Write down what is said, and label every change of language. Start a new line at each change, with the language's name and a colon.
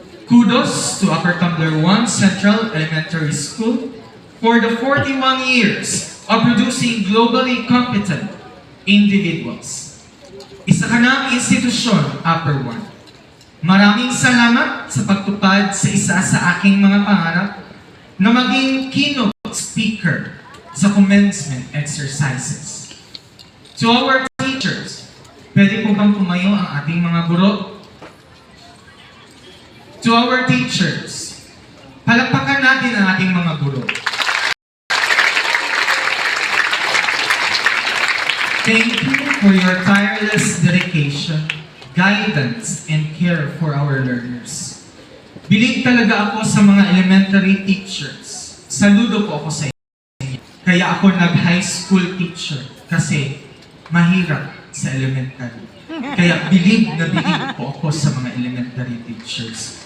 English: Kudos to Upper Tumbler 1 Central Elementary School for the 41 years of producing globally competent individuals.
Filipino: Isa ka ng institusyon, Upper 1. Maraming salamat sa pagtupad sa isa sa aking mga pangarap na maging keynote speaker sa commencement exercises.
English: To our teachers,
Filipino: pwede po bang tumayo ang ating mga guro?
English: To our teachers,
Filipino: palakpakan natin ang ating mga guro.
English: Thank you for your tireless dedication, guidance, and care for our learners.
Filipino: Bilib talaga ako sa mga elementary teachers. Saludo po ako sa inyo. Kaya ako nag-high school teacher kasi mahirap sa elementary. Kaya bilib na bilib po ako sa mga elementary teachers.